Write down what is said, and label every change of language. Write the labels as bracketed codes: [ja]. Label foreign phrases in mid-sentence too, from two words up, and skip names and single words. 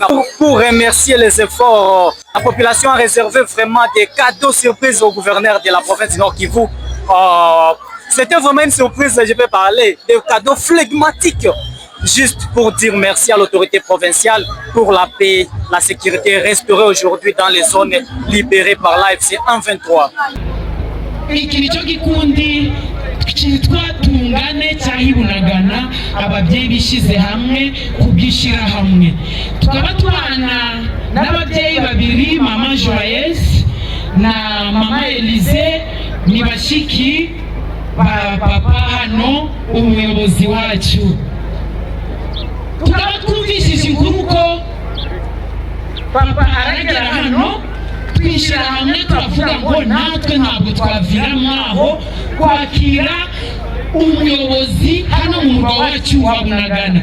[fr] Pour remercier les efforts, la population a réservé vraiment des cadeaux surprises au gouverneur de la province du Nord Kivu. C'était vraiment une surprise, je peux parler, des cadeaux flegmatiques, juste pour dire merci à l'autorité provinciale pour la paix, la sécurité restaurée aujourd'hui dans les zones libérées par l'AFC M23. [rw] cyitwa tungane cyahibunagana ababyeyi bishize hamwe kubwishira hamwe tukaba tubana n'ababyeyi babiri mama Joyeuse na mama Elize ni bashiki ba papa hano umuyobozi wacu tukaba twumvishije inkuru ko papa aragera hano twishira hamwe turavuga ngo natwe ntabwo twaviramo aho kwakira umuyobozi hano mu murwa wacu wa Bunagana.